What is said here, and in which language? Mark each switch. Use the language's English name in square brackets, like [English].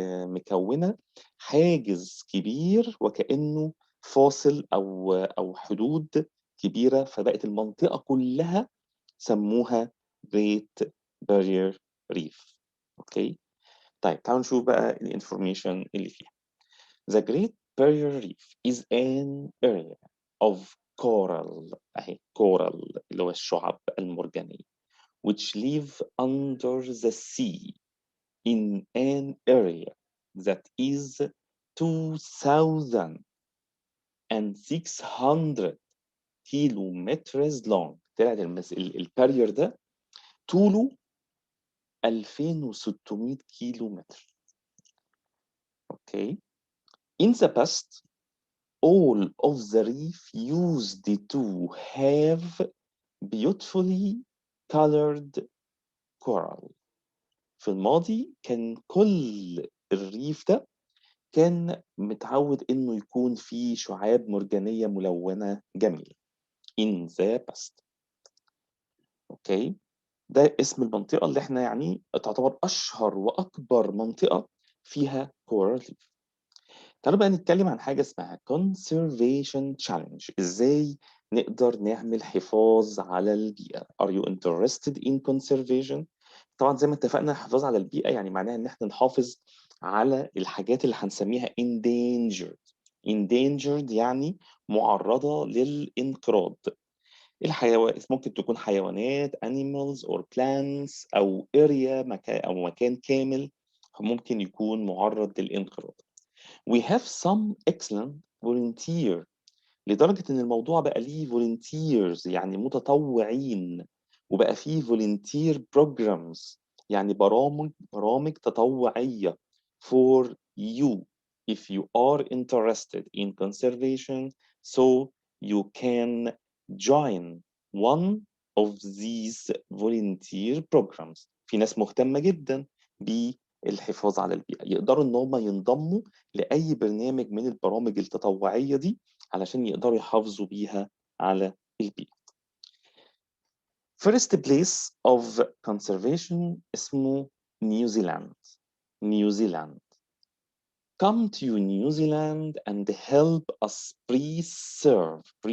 [Arabic] مكونة حاجز كبير وكأنه فاصل أو حدود كبيرة، فبقت المنطقة كلها سموها Great Barrier Reef. أوكي، طيب تعالوا نشوف بقى الانفورميشن اللي فيها. [English] The Great Barrier Reef is an area of coral، [Arabic] أهي coral اللي هو الشعاب المرجانية، [English] which live under the sea in an area that is 2,600 kilometers long. [Arabic] طلعت البارير ده طوله 2600 كيلو متر. اوكي. [English] In the past, all of the reef used to have beautifully colored coral. [Arabic] في الماضي كان كل الريف ده كان متعود انه يكون فيه شعاب مرجانية ملونة جميلة. [English] In the past. [Arabic] اوكي، ده اسم المنطقة اللي احنا يعني تعتبر اشهر واكبر منطقة فيها coral reef. تعالوا بقى نتكلم عن حاجة اسمها conservation challenge. ازاي نقدر نعمل حفاظ على البيئة. [English] Are you interested in conservation؟ [Arabic] طبعا زي ما اتفقنا، الحفاظ على البيئة يعني معناها ان احنا نحافظ على الحاجات اللي هنسميها endangered. endangered يعني معرضة للانقراض. الحيوان ممكن تكون حيوانات [English] animals or plants، [Arabic] أو area مكان أو مكان كامل ممكن يكون معرض للانقراض. [English] We have some excellent volunteer، [Arabic] لدرجة إن الموضوع بقى ليه [English] volunteers [Arabic] يعني متطوعين، وبقى فيه [English] volunteer programs [Arabic] يعني برامج تطوعية [English] for you if you are interested in conservation, so you can join one of these volunteer programs. [Arabic] في ناس مهتمة جدا بالحفاظ على البيئة، يقدروا إن هم ينضموا لأي برنامج من البرامج التطوعية دي علشان يقدروا يحافظوا بيها على البيئة. [English] First place of conservation [Arabic] اسمه نيوزيلاند. نيوزيلاند. [English] Come to New Zealand and help us preserve.